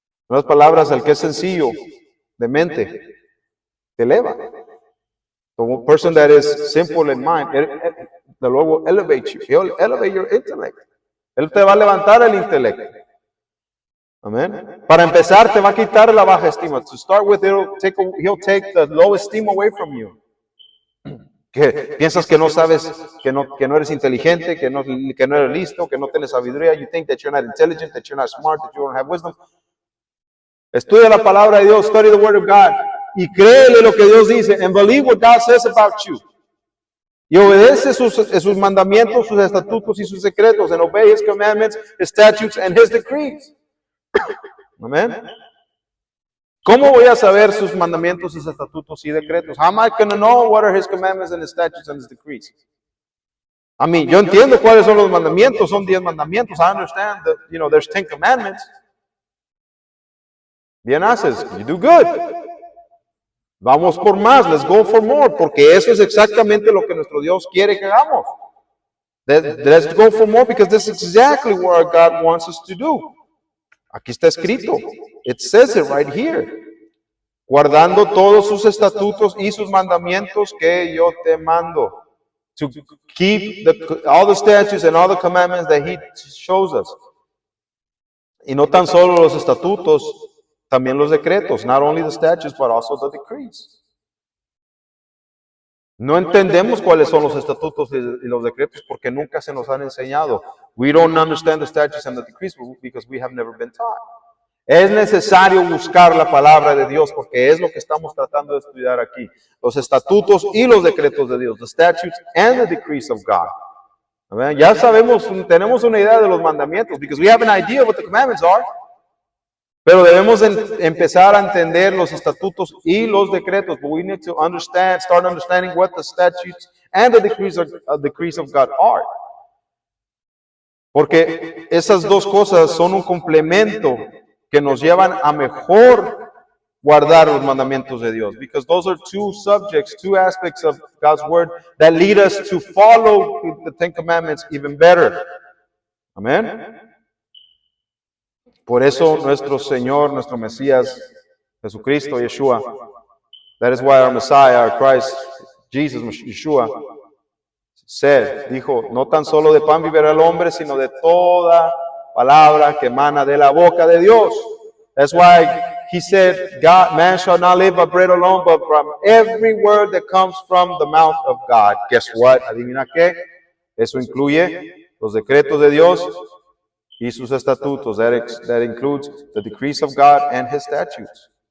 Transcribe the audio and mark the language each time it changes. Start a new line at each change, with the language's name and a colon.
Spanish: En otras palabras, el que es sencillo de mente te eleva.
English: The person that is simple in mind, the Lord will elevate you. He'll elevate your intellect.
Spanish: Él te va a levantar el intelecto. Amén. Para empezar, te va a quitar la baja estima.
English: To start with, he'll take the low esteem away from you.
Spanish: Que piensas que no sabes, que no eres inteligente, que no eres listo, que no tienes sabiduría.
English: You think that you're not intelligent, that you're not smart, that you don't have wisdom.
Spanish: Estudia la palabra de Dios,
English: study the word of God,
Spanish: y créele lo que Dios dice,
English: and believe what God says about you.
Spanish: Y obedece sus mandamientos, sus estatutos y sus secretos,
English: and obey His commandments, His statutes, and His decrees.
Spanish: Amén. ¿Cómo voy a saber sus mandamientos, sus estatutos y decretos?
English: How am I going to know what are His commandments and His statutes and His decrees? I mean,
Spanish: yo entiendo cuáles son los mandamientos, son 10 mandamientos.
English: I understand that, there's 10 commandments.
Spanish: Bien haces,
English: you do good.
Spanish: Vamos por más,
English: let's go for more,
Spanish: porque eso es exactamente lo que nuestro Dios quiere que hagamos.
English: Let's go for more because this is exactly what God wants us to do.
Spanish: Aquí está escrito.
English: It says it right here.
Spanish: Guardando todos sus estatutos y sus mandamientos que yo te mando.
English: To keep all the statutes and all the commandments that He shows us.
Spanish: Y no tan solo los estatutos, también los decretos.
English: Not only the statutes, but also the decrees.
Spanish: No entendemos cuáles son los estatutos y los decretos porque nunca se nos han enseñado.
English: We don't understand the statutes and the decrees because we have never been taught.
Spanish: Es necesario buscar la palabra de Dios porque es lo que estamos tratando de estudiar aquí. Los estatutos y los decretos de Dios.
English: The statutes and the decrees of God.
Spanish: Ya sabemos, tenemos una idea de los mandamientos
English: because we have an idea what the commandments are.
Spanish: Pero debemos empezar a entender los estatutos y los decretos.
English: But we need to start understanding what the statutes and the decrees of God are.
Spanish: Porque esas dos cosas son un complemento que nos llevan a mejor guardar los mandamientos de Dios.
English: Because those are two subjects, two aspects of God's word that lead us to follow the 10 commandments even better.
Spanish: Amén. Por eso nuestro Señor, nuestro Mesías, Jesucristo, Yeshua,
English: that is why our Messiah, our Christ, Jesus, Yeshua,
Spanish: dijo, no tan solo de pan vivirá el hombre, sino de toda palabra que emana de la boca de Dios.
English: That's why He said, man shall not live by bread alone, but from every word that comes from the mouth of God. Guess what?
Spanish: ¿Adivina qué? Eso incluye los decretos de Dios y sus estatutos.
English: That includes the decrees of God and His statutes.